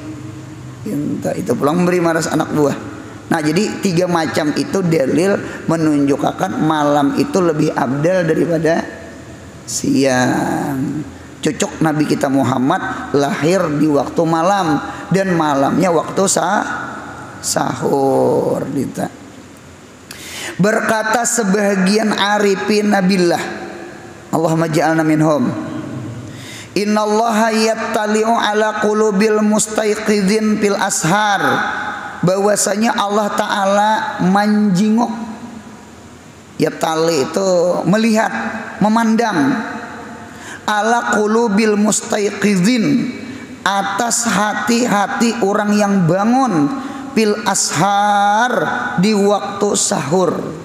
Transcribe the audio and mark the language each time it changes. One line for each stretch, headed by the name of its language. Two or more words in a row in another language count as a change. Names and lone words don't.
Indonesian: Itu pulang memberi maras anak buah. Nah jadi 3 macam itu dalil menunjukkan malam itu lebih abdal daripada siang. Cocok Nabi kita Muhammad lahir di waktu malam dan malamnya waktu sahur gitu. Berkata sebahagian
Arabic: العارفين بالله, اللهم اجعلنا منهم، إن الله يطلع على قلوب المستيقظين في الأسحار,
Indonesian: bahwasanya Allah Ta'ala menjinguk. Yattali itu melihat, memandang,
Arabic: على قلوب المستيقظين,
Indonesian: atas hati-hati orang yang bangun,
Arabic: في الأسحار,
Indonesian: di waktu sahur.